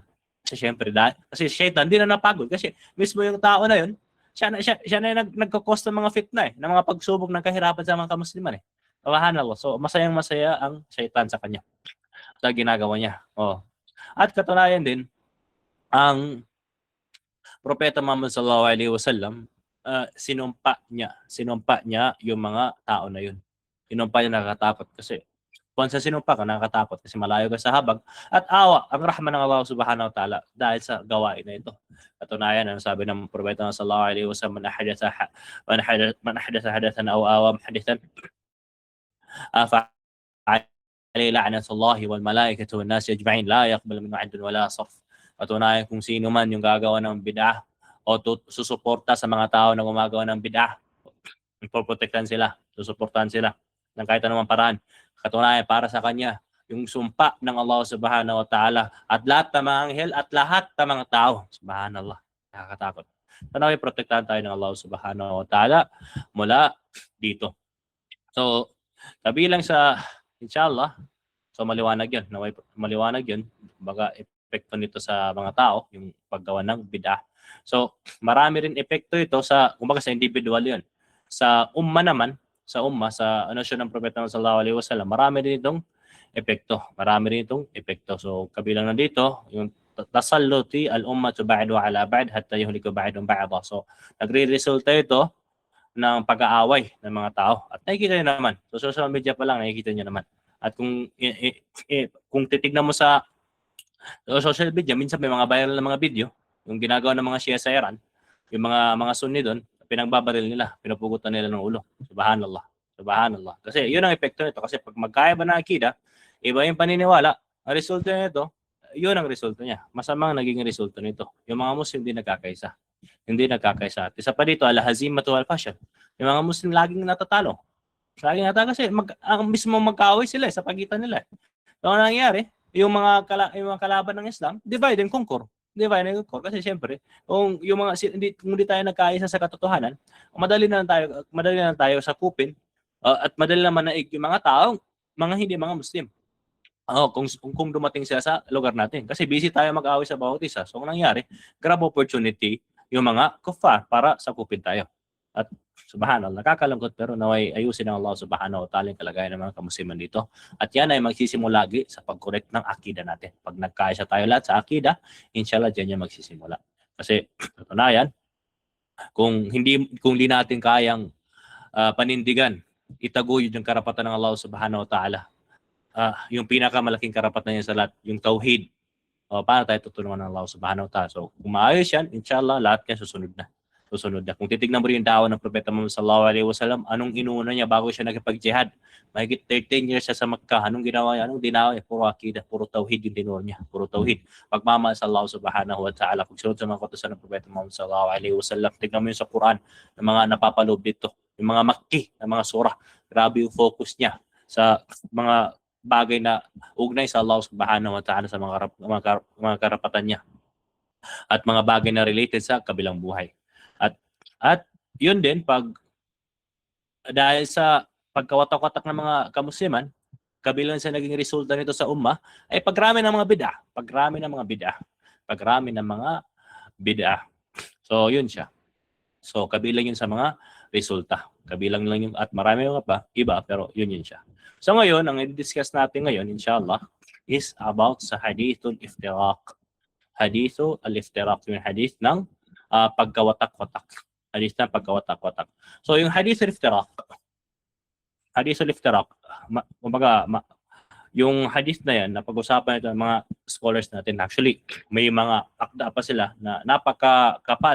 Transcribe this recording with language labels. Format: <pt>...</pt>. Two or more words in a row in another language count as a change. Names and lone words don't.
<tl>Kasi syempre, kasi syaitan hindi na napagod. Kasi mismo yung tao na yun, siya na yung nagkakos ng mga fitna ng mga pagsubok ng kahirapan sa mga kamusliman Subhanallah. So, masayang-masaya ang syaitan sa kanya. Sa ginagawa niya. At katunayan din, ang Propeta Muhammad</tl> <ar>صلى الله عليه وسلم,</ar> <tl>sinumpa niya yung mga tao na yun. Sinumpa niya, nakakatakot kasi kung sa sinumpa ka, nakakatakot kasi malayo ka sa habag at awa ang rahman ng</tl> <ar>الله سبحانه وتعالى</ar> <tl>dahil sa gawain na ito. Katunayan, ang sabi ng Propeta</tl> <ar>صلى الله عليه وسلم من أحدث حدثا أو آوى محدثا فعليه لعنة الله والملائكة والناس أجمعين لا يقبل منه عدل ولا صرف.</ar> <tl>Katunayan, kung sino man yung gagawa ng bid'ah o susuporta sa mga tao na gumagawa ng bid'ah, ipoprotektahan sila, susuportahan sila ng kahit anumang paraan. Katunayan, para sa kanya, yung sumpa ng</tl> <ar>الله سبحانه وتعالى</ar> <tl>at lahat ng mga anghel at lahat ng mga tao. Subhanallah. Nakakatakot. Sana protektahan tayo ng</tl> <ar>الله سبحانه وتعالى</ar> <tl>mula dito. So, Kabilang sa, inshallah, so maliwanag yun. Maliwanag yun. Baga, epekto nito sa mga tao, yung paggawa ng bid'ah. So, marami rin epekto ito sa, kumbaga sa individual yun. Sa umma naman, sa anonsyo ng Propeta</tl> <ar>صلى الله عليه وسلم,</ar> <tl>marami rin itong epekto. Marami rin itong epekto. So, kabilang na dito, yung</tl> <ar>تسلط الأمة بعض على بعض حتى يهلك بعض بعضا.</ar> <tl>So, nagre-resulta ito ng pag-aaway ng mga tao. At nakikita niyo naman, sa</tl> <en>social media</en> <tl>pa lang nakikita niyo naman. At kung titignan mo sa</tl> <en>social media,</en> <tl>minsan may mga viral na mga video, yung ginagawa ng mga Shia sa Iran, yung mga Sunni doon, pinagbabaril nila, pinupugutan nila ng ulo.</tl> <ar>سبحان الله. سبحان الله.</ar> <tl>Kasi yun ang epekto nito. Kasi pag magkaiba na akida, iba yung paniniwala, ang resulta nito, yun ang resulta niya. Masamang naging resulta nito. Yung mga Muslim hindi nagkakaisa. Hindi nagkakaisa. At isa pa dito,</tl> <ar>الهزيمة والفشل.</ar> <tl>Yung mga Muslim laging natatalo. Laging natatalo kasi ang mismo magkaaway sila sa pagitan nila. So, ano nangyayari? Yung mga kalaban ng Islam,</tl> <en>divide and conquer. Divide and conquer.</en> <tl>Kasi siyempre, kung hindi tayo nagkaisa sa katotohanan, madali na lang tayo sakupin at madali naman naig yung mga tao, mga hindi mga Muslim. Kung dumating sila sa lugar natin. Kasi busy tayo mag-away sa bawat isa. So, ang nangyari,</tl> <en>grab opportunity</en> <tl>yung mga kuffar para sakupin tayo. At subhanallah, nakakalungkot pero naway ayusin ng</tl> <ar>الله سبحانه وتعالى</ar> <tl>yung kalagayan ng mga kamusliman dito. At yan ay magsisimula lagi sa pag-correct ng akida natin. Pag nagkaisa tayo lahat sa akida, inshallah dyan yan magsisimula. Kasi, katunayan, kung hindi natin kayang panindigan, itaguyod yung karapatan ng</tl> <ar>الله سبحانه وتعالى,</ar> <tl>yung pinakamalaking karapatan niya sa lahat, yung tauhid. Paano tayo tutulungan ng</tl> <ar>الله سبحانه وتعالى?</ar> <tl>So, kung maayos yan, inshallah, lahat yan susunod na. Kung titignan mo rin yung dawa ng Propeta Muhammad</tl> <ar>صلى الله عليه وسلم,</ar> <tl>anong inuna niya bago siya nagpag-jihad? Mahigit 13 years siya sa Makkah. Anong ginawa niya? Anong dinawa niya? Puro akida, puro tauhid yung tinuro niya. Puro tauhid. Pagmamahal sa</tl> <ar>الله سبحانه وتعالى,</ar> <tl>pagsunod sa mga kautusan ng Propeta Muhammad</tl> <ar>صلى الله عليه وسلم,</ar> <tl>tignan mo yung sa Quran, ng mga napapaloob dito, yung mga Makki, ng mga surah. Grabe yung focus niya sa mga bagay na ugnay sa</tl> <ar>الله سبحانه وتعالى</ar> <tl>sa mga karapatan niya at mga bagay na related sa kabilang buhay. At yun din, dahil sa pagkawatak-watak ng mga kamusliman, kabilang sa naging resulta nito sa umma, ay pagrami ng mga bid'ah. Pagrami ng mga bid'ah. So, yun siya. So, kabilang yun sa mga resulta. Kabilang lang yun, at marami mga pa, iba, pero yun siya. So, ngayon, ang i-discuss natin ngayon, inshallah,</tl> <en>is about</en> <tl>sa</tl> <ar>حديث الافتراق. حديث الافتراق,</ar> <tl>yung hadith ng pagkawatak-watak. Hadith ng pagkawatak-watak. So, yung</tl> <ar>حديث الافتراق,</ar> <tl>yung hadith na yan, napag-usapan ito ng mga scholars natin. Actually, may mga akda pa sila na napakakapal.</tl>